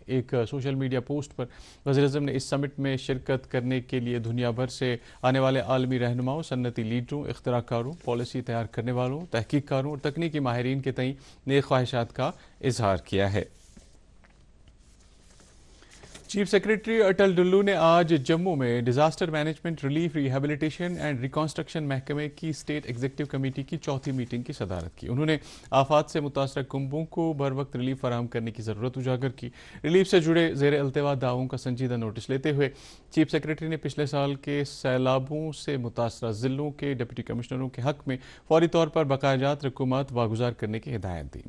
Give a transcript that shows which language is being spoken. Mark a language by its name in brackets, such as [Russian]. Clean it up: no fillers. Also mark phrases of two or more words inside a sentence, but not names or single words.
[Urdu] एक [English] social media post [Urdu] پر وزیرِ اعظم نے اس سمٹ میں شرکت کرنے کے لیے دنیا بھر سے آنے والے عالمی رہنماؤں، صنعتی لیڈروں، اختراع کاروں، پالیسی تیار کرنے والوں، تحقیق کاروں اور تکنیکی ماہرین کے تئیں نیک خواہشات کا اظہار کیا ہے. چیف سیکریٹری اٹل ڈلو نے آج جموں میں ڈیزاسٹر مینجمنٹ ریلیف ریہیبلیٹیشن اینڈ ریکنسٹرکشن محکمے کی اسٹیٹ ایگزیکٹو کمیٹی کی چوتھی میٹنگ کی صدارت کی. انہوں نے آفات سے متاثرہ کنبوں کو بر وقت ریلیف فراہم کرنے کی ضرورت اجاگر کی. ریلیف سے جڑے زیر التوا دعووں کا سنجیدہ نوٹس لیتے ہوئے چیف سیکریٹری نے پچھلے سال کے سیلابوں سے متاثرہ ضلعوں کے ڈپٹی کمشنروں کے حق میں فوری طور پر بقایا جات رقومات واگزار کرنے کی ہدایت دی.